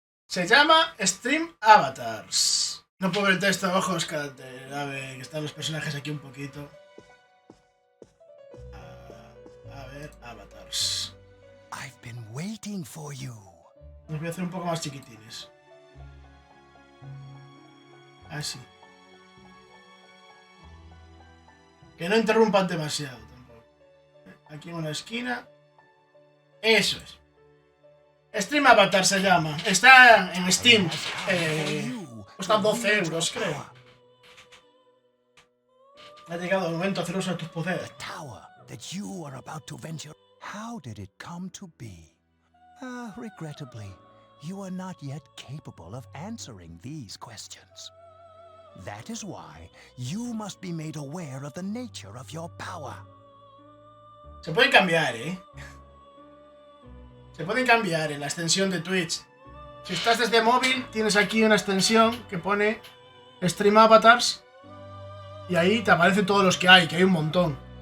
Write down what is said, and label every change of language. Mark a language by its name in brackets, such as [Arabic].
[Spanish] Se llama Stream Avatars. No puedo ver el texto abajo, espérate. A ver, que están los personajes aquí un poquito. A ver, Avatars. [English] I've been waiting for you. [Spanish] Los voy a hacer un poco más chiquitines. Así. Que no interrumpan demasiado tampoco. Aquí en una esquina. Eso es. Stream Avatar se llama. Está en Steam. Cuesta 12 euros, creo. Ha llegado el momento de hacer uso de tus poderes. [English] The tower that you are about to venture. How did it come to be? Regrettably, you are not yet capable of answering these questions. That is why you must be made aware of the nature of your power. [Spanish] Se pueden cambiar, Se pueden cambiar en la extensión de Twitch. Si estás desde móvil, tienes aquí una extensión que pone Stream Avatars. Y ahí te aparecen todos los que hay un montón.